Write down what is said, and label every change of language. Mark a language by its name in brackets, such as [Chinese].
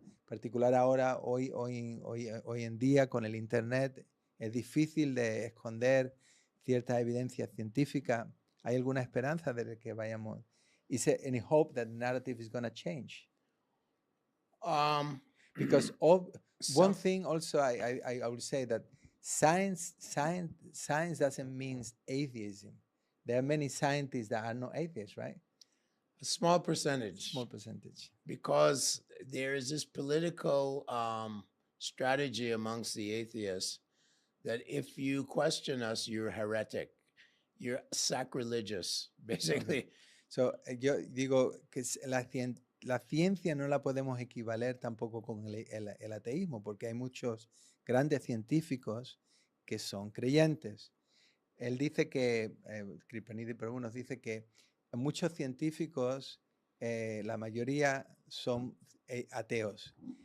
[Spanish] En particular ahora, hoy en día, con el internet, es difícil de esconder ciertas evidencias científicas. ¿Hay alguna esperanza de que vayamos? [English] Is there any hope that the narrative is going to change? Because one thing also, I would say that science doesn't mean atheism. There are many scientists that are not atheists, right? A small percentage. Small percentage. Because there is this political strategy amongst the atheists that if you question us, you're heretic, you're sacrilegious, basically. [Spanish] So, yo digo que la ciencia no la podemos equivaler tampoco con el ateísmo, porque hay muchos grandes científicos que son creyentes. Él dice que, Kripaniddhi Prabhu nos dice que muchos científicos, la mayoría son ateos.